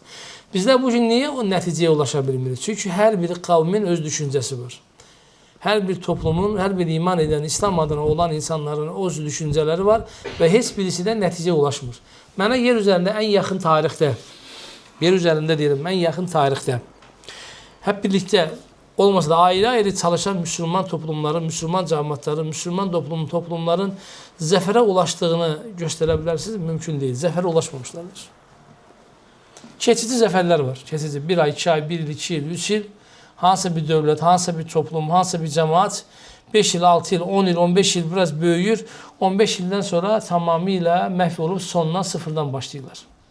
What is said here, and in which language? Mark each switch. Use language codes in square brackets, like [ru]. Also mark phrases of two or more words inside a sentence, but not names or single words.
[az] Bizlər bugün niyə o nəticəyə ulaşa bilmirik? Çünki hər bir qavmin öz düşüncəsi var. Hər bir toplumun, hər bir iman edən, İslam adına olan insanların öz düşüncələri var və heç birisi də nəticəyə ulaşmır. Mənə yer üzərində ən yaxın tarixdə, yer üzərində deyirəm, ən yaxın tarixdə hep birlikdə olmasa da ayrı-ayrı çalışan Müslüman toplumların, Müslüman cəmiyyətlərin, Müslüman toplumların zəfərə ulaşdığını göstərə bilərsiniz, mümkün deyil. Zəfərə ulaşmamışlardır. Keçici zəfərlər var. Keçici 1 ay, 2 ay, 1 il, 2 il, 3 il hansısa bir dövlət, hansısa bir toplum, hansısa bir cəmaat 5 il, 6 il, 10 il, 15 il biraz böyüyür. 15 ildən sonra tamamilə məhv olub sondan sıfırdan başlayırlar.